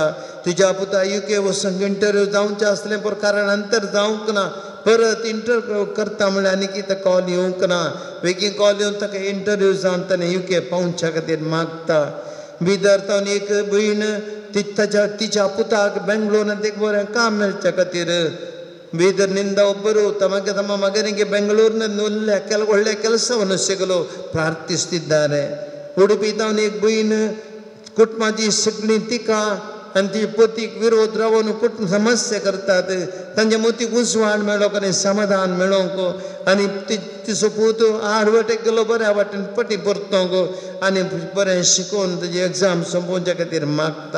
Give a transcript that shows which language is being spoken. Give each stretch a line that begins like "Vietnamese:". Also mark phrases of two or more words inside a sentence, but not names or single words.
Konkani: तुज्या पुता UK वचूंक इंटरव्यू जावचें आसलें पूण कारणांतर जावंक ना. परत इंटरव्यू करता म्हळ्यार आनी कितें कॉल येवंक ना. बेगीन कॉल येवन ताका इंटरव्यू जावन ताणें UK पावच्या खातीर मागता. बिदर तावन एक भयण तिच्या पुताक बेंगलोरांत एक बरें काम मेळच्या खातीर
Kannada: ಬೀದರ್ ನಿಂದ ಒಬ್ಬರು ತಮ್ಮ ಮಗನಿಗೆ ಬೆಂಗಳೂರಿನಲ್ಲಿ ಒಳ್ಳೆ ಕೆಲಸವನ್ನು ಸಿಗಲು ಪ್ರಾರ್ಥಿಸುತ್ತಿದ್ದಾರೆ.
Konkani: ಉಡುಪಿ ತಾವನಿಗೆ ಬೈನ್ कुटुंबाची सगळी टिका आनी ती पतीक विरोध रावन कुटुंब समस्या करतात. तांच्या मतीक उजवाड मेळोंक आनी समाधान मेळोंक आनी तिचो पूत आडवटेक गेलो बऱ्या वाटेन पटी परतोंक आनी बरें शिकोवन ताजी एग्जाम संपोवच्या खातीर मागता.